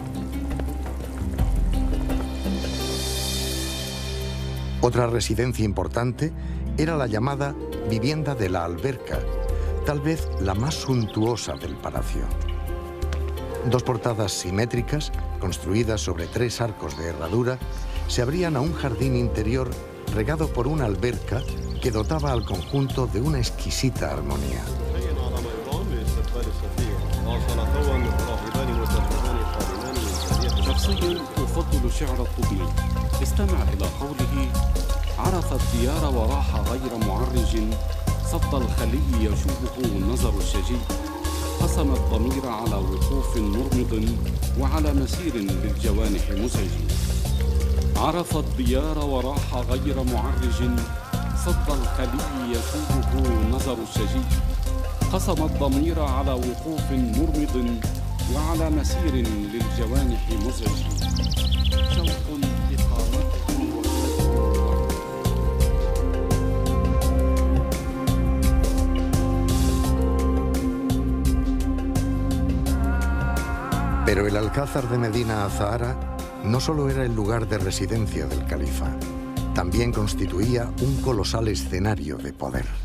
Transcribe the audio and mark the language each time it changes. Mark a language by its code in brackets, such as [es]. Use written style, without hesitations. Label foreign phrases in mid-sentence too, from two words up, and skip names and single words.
[es] Otra residencia importante era la llamada vivienda de la Alberca, tal vez la más suntuosa del palacio. Dos portadas simétricas, construidas sobre 3 arcos de herradura, se abrían a un jardín interior regado por una alberca que dotaba al conjunto de una exquisita armonía. [ar] عرف الديار وراح غير معرج صد الخلي يشوبه النظر الشجي قسم الضمير على وقوف مرمض وعلى مسير للجوانح مزعج عرف الديار وراح غير معرج صد الخلي يشوبه النظر الشجي قسم الضمير على وقوف مرمض وعلى مسير للجوانح مزعج شوق [es] Pero el Alcázar de Medina Azahara no solo era el lugar de residencia del califa, también constituía un colosal escenario de poder.